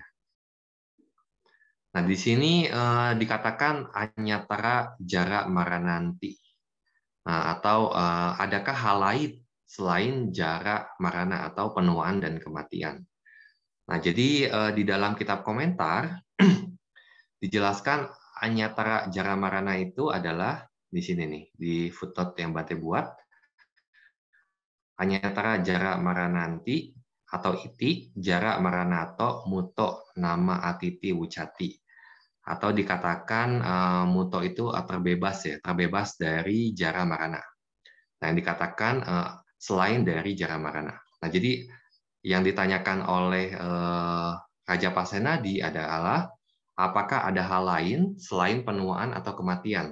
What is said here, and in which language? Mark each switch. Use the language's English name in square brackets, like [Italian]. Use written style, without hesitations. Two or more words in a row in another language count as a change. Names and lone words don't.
[Indonesian] Nah, di sini dikatakan [Pali] anyatara jara marananti. [Indonesian] Nah, atau adakah hal lain selain [Pali] jara marana [Indonesian] atau penuaan dan kematian? Nah, jadi di dalam kitab komentar dijelaskan [Pali] anyatara jara marana [Indonesian] itu adalah di sini nih, di footnote yang Bante buat. [Pali] Anyatara jara marananti atau iti jara maranato muto nama atiti wucati. [Indonesian] Atau dikatakan muto itu terbebas ya, terbebas dari [Pali] jara marana. [Indonesian] Nah, yang dikatakan selain dari [Pali] jara marana. [Indonesian] Nah, jadi yang ditanyakan oleh Raja Pasenadi adalah apakah ada hal lain selain penuaan atau kematian?